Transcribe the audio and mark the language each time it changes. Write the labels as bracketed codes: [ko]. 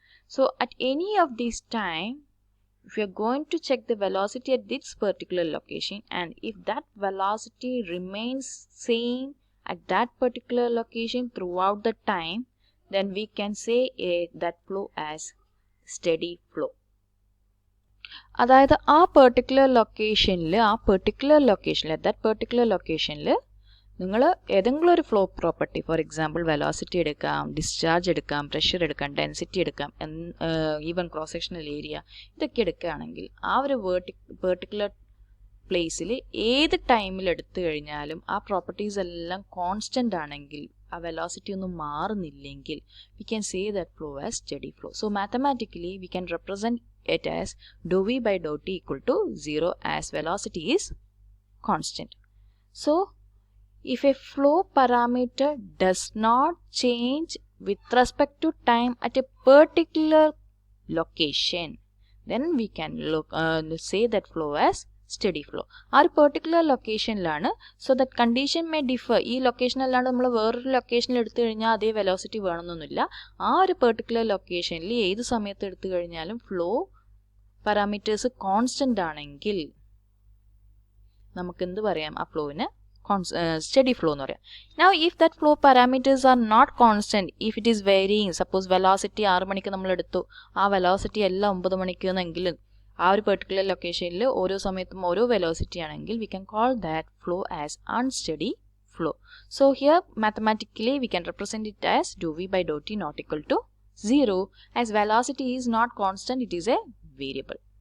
[en] So at any of these time, if you are going to check the velocity at this particular location, and if that velocity remains same at that particular location throughout the time, then we can say that flow as steady flow. [ml] അതായത് ആ particular ലൊക്കേഷനിൽ [en] at that particular [ml] ലോക്കേഷനിൽ നിങ്ങൾ ഏതെങ്കിലും ഒരു flow property, for example velocity എടുക്കാം, discharge എടുക്കാം, pressure എടുക്കാം, density എടുക്കാം, ഈവൻ ക്രോസ് സെക്ഷണൽ ഏരിയ, ഇതൊക്കെ എടുക്കുകയാണെങ്കിൽ ആ ഒരു പെർട്ടിക്കുലർ പ്ലേസിൽ ഏത് ടൈമിൽ എടുത്തു കഴിഞ്ഞാലും ആ പ്രോപ്പർട്ടീസ് എല്ലാം കോൺസ്റ്റന്റ് ആണെങ്കിൽ, ആ വെലോസിറ്റി ഒന്നും മാറുന്നില്ലെങ്കിൽ, [en] we can say that flow as steady flow. So mathematically we can represent it as dou v by dou t equal to 0 as velocity is constant. So if a flow parameter does not change with respect to time at a particular location, then we can say that flow as steady flow. [ml] ആ ഒരു particular ലൊക്കേഷനിലാണ്. [en] So that condition may differ. [ml] ഈ ലൊക്കേഷനിലാണ് നമ്മൾ വേറൊരു ലൊക്കേഷനിൽ എടുത്തു കഴിഞ്ഞാൽ അതേ velocity വേണമെന്നൊന്നുമില്ല. ആ ഒരു പെർട്ടിക്കുലർ ലൊക്കേഷനിൽ ഏത് സമയത്ത് എടുത്തു കഴിഞ്ഞാലും ഫ്ലോ പാരാമീറ്റേഴ്സ് കോൺസ്റ്റന്റ് ആണെങ്കിൽ നമുക്ക് എന്ത് പറയാം? ആ ഫ്ലോവിന് steady flow എന്ന് പറയാം. [en] Now if that flow parameters are not constant, if it is varying, suppose velocity [ml] 6 മണിക്ക് നമ്മൾ എടുത്തു, ആ വെലോസിറ്റി എല്ലാം 9 മണിക്ക് എന്നെങ്കിൽ ആ ഒരു പെർട്ടിക്കുലർ ലൊക്കേഷനിൽ ഓരോ സമയത്തും ഓരോ വെലോസിറ്റി ആണെങ്കിൽ [en] we can call that flow as unsteady flow. So here mathematically we can represent it as dou v by dou t not equal to 0, as velocity is not constant, it is a variable.